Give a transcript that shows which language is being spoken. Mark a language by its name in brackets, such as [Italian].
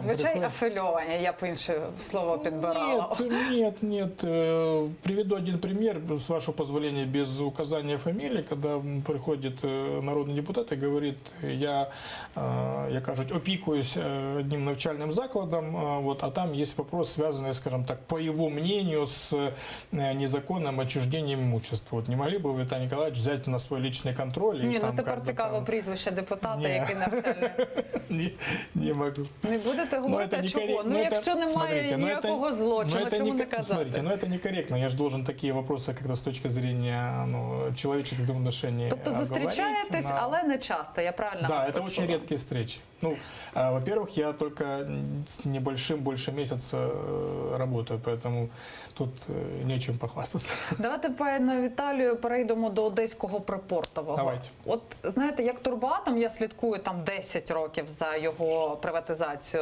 [Ukrainian] Зазвичай афільовані, я б інше слово підбирала. [Russian] Нет. Приведу один пример, с вашего позволения, без указания фамилии, когда приходит народный депутат и говорит, [Ukrainian] я кажуть, опікуюсь одним навчальным закладом, [Russian] а там есть вопрос, связанный, скажем так, по его мнению, с незаконным отчуждением имущества. Не могли бы вы, Виталий Николаевич, взять на свой личный контроль? [Ukrainian] Тепер цікаво прізвище депутата, який навчальний. [Russian] Не могу. [Ukrainian] Не будете говорити, а чого? Якщо немає ніякого злочину, чому не казати? [Russian] Смотрите, это некорректно. Я же должен такие вопросы как-то с точки зрения человеческих взаимоотношений [Ukrainian] Тобто зустрічаєтесь, але не часто, я правильно вас [Russian] Да, это очень редкие встречи. Во-первых, я только небольшим, больше месяца работаю, поэтому тут нечем похвастаться. [Ukrainian] Давайте, пане Віталію, перейдемо до Одеського припортового. [Russian] Давайте. [Ukrainian] От, знаєте, як Турбоатом, я слідкую там 10 років за його приватизацію.